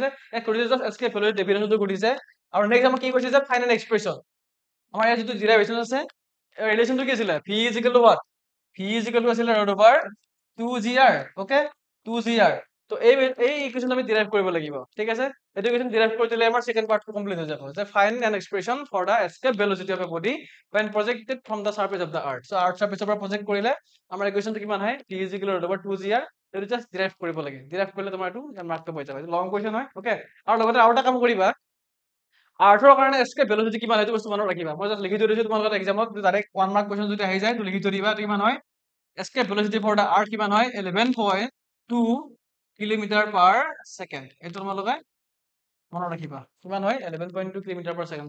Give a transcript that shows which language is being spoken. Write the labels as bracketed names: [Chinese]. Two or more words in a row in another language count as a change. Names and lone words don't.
[Assamese] এক সুধিছে [English] escape velocity definition [Assamese] সুধিছে, আৰু নেক্সট আমাক কি কৈছে যে [English] final expression, [Assamese] আমাৰ ইয়াত যিটো ডিৰাইভেশ্যন আছে, ৰিলেশ্যনটো কি আছিলে, [English] v is equal to what, [Assamese] ভি [English] is equal to [Assamese] আছিলে [English] root over 2gr, [Assamese] ওকে, 2gr, তো এই ইকুৱেশ্যন আমি ডিৰাইভ কৰিব লাগিব, ঠিক আছে, এইটো ইকুৱেশ্যন ডিৰাইভ কৰি দিলে আমাৰ [English] second part [Assamese] কমপ্লিট হৈ যাব, যে [English] find an expression for the escape velocity of a body when projected from the surface of the earth, so earth surface [Assamese] পৰা প্ৰজেক্ট কৰিলে আমাৰ ইকুৱেশ্যনটো কিমান হয়, [English] v is equal to root over 2gr, [Assamese] এইটো [English] just derive [Assamese] কৰিব লাগে, ডিৰাইভ কৰিলে তোমাৰ এইটো মাৰ্কটো পাই যাবা, [English] long question [Assamese] হয়, ওকে, আৰু লগতে আৰু এটা কাম কৰিবা, আৰ্থৰ কাৰণে [English] escape velocity [Assamese] কিমান সেইটো বস্তু মনত ৰাখিবা, মই জাস্ট লিখি থৈ দিছো তোমালোকৰ এক্সামত, [English] direct 1 mark question [Assamese] যদি আহি যায় তো লিখি থৈ দিবা, এইটো কিমান হয়, [English] escape velocity for the earth [Assamese] কিমান হয়, 11.2 [English] kilometre per second, [Assamese] এইটো তোমালোকে মনত ৰাখিবা, কিমান হয় 11.2 [English] kilometre per second.